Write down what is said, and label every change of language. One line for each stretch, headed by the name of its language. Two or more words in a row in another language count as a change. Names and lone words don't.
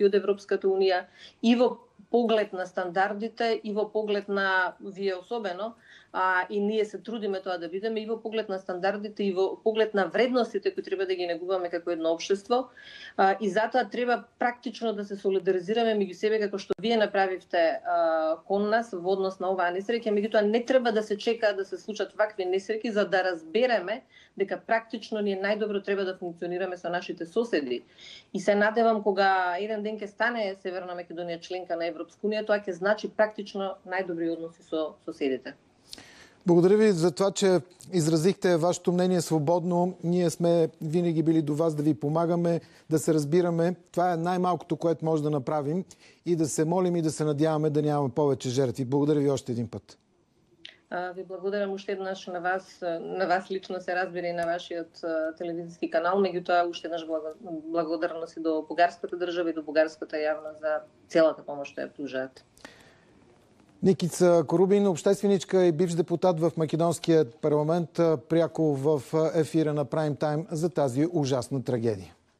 Macedonian: од Европската унија и во поглед на стандардите и во поглед на вие особено, и ние се трудиме тоа да бидеме и во поглед на стандардите и во поглед на вредностите кои треба да ги негуваме како едно општество, и затоа треба практично да се солидаризираме меѓу себе како што вие направивте кон нас во однос на оваа несреќа, меѓутоа не треба да се чека да се случат вакви несреќи за да разбереме дека практично ние најдобро треба да функционираме со нашите соседи. И се надевам кога еден ден ќе стане Северна Македонија членка на Европска унија, тоа ќе значи практично најдобри односи со соседите.
Bulgarian: Благодаря ви за това, че изразихте вашето мнение свободно. Ние сме винаги били до вас да ви помагаме, да се разбираме. Това е най-малкото, което може да направим и да се молим и да се надяваме да нямаме повече жертви. Благодаря ви още един път.
Macedonian: Ви благодарам уште еднаш на вас лично се разбира и на вашиот телевизиски канал, меѓутоа уште еднаш благодарност и до бугарската држава и до бугарската јавност за целата помош што ја пружаат.
Bulgarian: Никица Корубин, общественичка и бивш депутат в Македонския парламент, пряко в ефира на Прайм Тайм за тази ужасна трагедия.